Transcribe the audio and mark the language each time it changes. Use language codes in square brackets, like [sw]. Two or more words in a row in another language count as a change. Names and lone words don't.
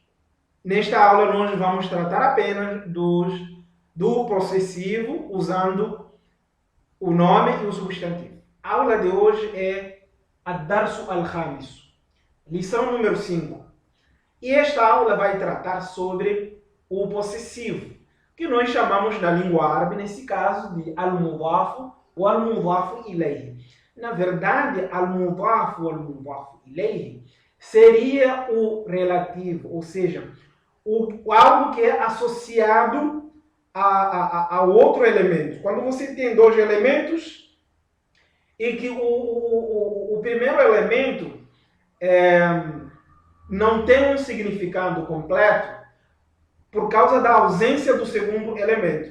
[pt] Nesta aula, nós vamos tratar apenas do possessivo, usando o nome e o substantivo. A aula de hoje é [ar] الدرس الخامس, [pt] lição número 5. E esta aula vai tratar sobre o possessivo, que nós chamamos na língua árabe, nesse caso, de al-mudafu ou [ar] المضاف إليه. [pt] Na verdade, al-mudafu ou [ar] المضاف إليه [pt] seria o relativo, ou seja, algo que é associado a outro elemento. Quando você tem dois elementos e que o primeiro elemento não tem um significado completo por causa da ausência do segundo elemento.